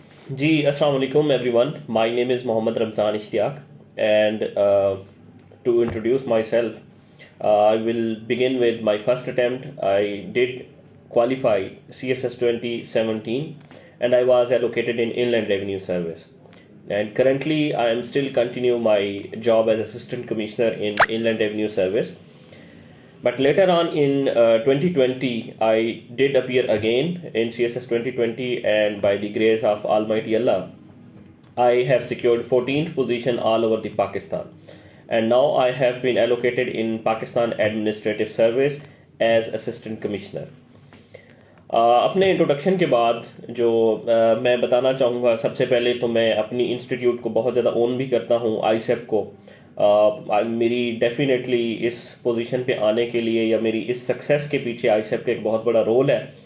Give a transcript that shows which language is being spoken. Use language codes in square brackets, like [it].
[en] جی السلام علیکم everyone. My name is Muhammad Ramzan Ishtiaq and to introduce myself I will begin with my first attempt. I did qualify CSS 2017 and I was allocated in Inland Revenue Service. And currently I am still continue my job as Assistant Commissioner in Inland Revenue Service. But later on in 2020, I did appear again in CSS 2020 and by the grace of Almighty Allah, I have secured 14th position all over the Pakistan. And now I have been allocated in Pakistan Administrative Service as Assistant Commissioner. [ur] اپنے introduction کے بعد جو میں بتانا چاہوں گا، سب سے پہلے تو میں اپنی انسٹیٹیوٹ کو بہت زیادہ اون بھی کرتا ہوں، آئی سیپ کو. میری ڈیفینیٹلی اس پوزیشن پہ آنے کے لیے یا میری اس سکسیس کے پیچھے آئی سیپ کا ایک بہت بڑا رول ہے.